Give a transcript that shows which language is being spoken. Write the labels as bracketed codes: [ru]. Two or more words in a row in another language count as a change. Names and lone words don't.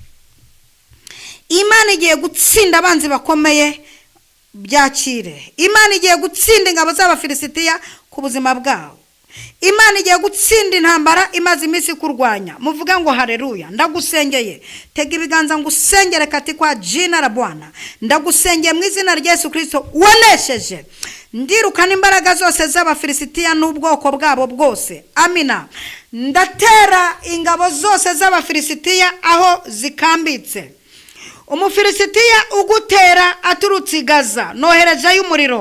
[rw] Imana igiye gutsinda abanzi bakomeye, byakire. Imana igiye gutsinda ingabo z'Abafilisitiya ku buzima bwabo. Imana igiye gutsinda intambara imaze iminsi kurwanya. Muvuga ngo haleluya. Ndagusengeye, tega ibiganza ngusengere [sw] katika jina la Bwana. [rw] Ndagusengeye mu izina rya Yesu Kristo wanesheje. Ndirukana imbaraga zose z'Abafilisitiya n'ubwoko bwabo bwose. Amina. Ndatera ingabo zose z'Abafilisitiya aho zikambitse. Umufilisitiya ugutera aturutse i Gaza, nohereje y'umuriro.